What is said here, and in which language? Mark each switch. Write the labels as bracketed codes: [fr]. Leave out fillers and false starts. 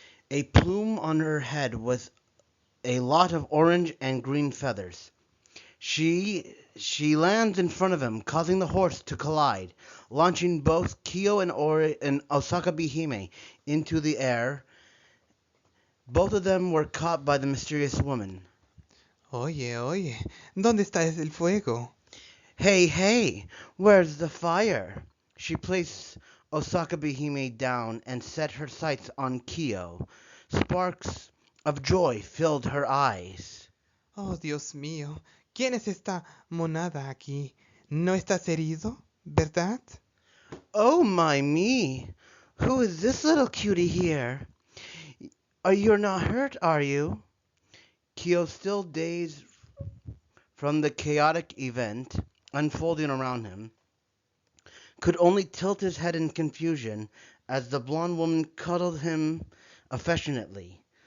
[en] A plume on her head with a lot of orange and green feathers. She lands in front of him, causing the horse to collide, launching both Kyo and Osaka Behime into the air. Both of them were caught by the mysterious woman. [es] Oye, oye, ¿dónde está el fuego? [en] Hey, hey, where's the fire? She placed Osaka Behime down and set her sights on Kyo. Sparks of joy filled her eyes. [es] Oh, Dios mío, ¿quién es esta monada aquí? ¿No estás herido, verdad? [en] Oh my me! Who is this little cutie here? You're not hurt, are you? Kyo, still dazed from the chaotic event unfolding around him, could only tilt his head in confusion as the blonde woman cuddled him affectionately.